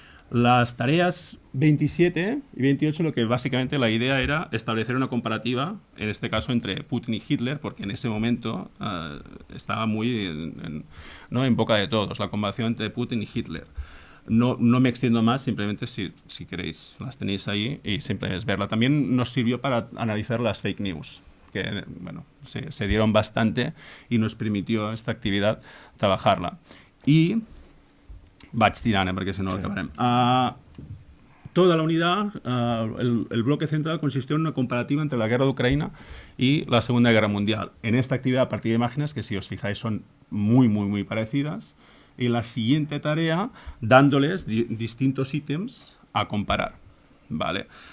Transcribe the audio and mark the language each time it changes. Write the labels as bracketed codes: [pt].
[es] Las tareas 27 y 28, lo que básicamente la idea era establecer una comparativa, en este caso entre Putin y Hitler, porque en ese momento estaba muy en boca de todos, la comparación entre Putin y Hitler. No me extiendo más, simplemente si queréis, las tenéis ahí y simplemente es verla. También nos sirvió para analizar las fake news, que se dieron bastante y nos permitió esta actividad trabajarla. [ca] Y vaig tirant, perquè si no acabarem. [es] Toda la unidad, el bloque central consistió en una comparativa entre la guerra de Ucrania y la Segunda Guerra Mundial. En esta actividad a partir de imágenes que, si os fijáis, son muy, muy, muy parecidas. Y la siguiente tarea, dándoles distintos ítems a comparar. ¿Vale?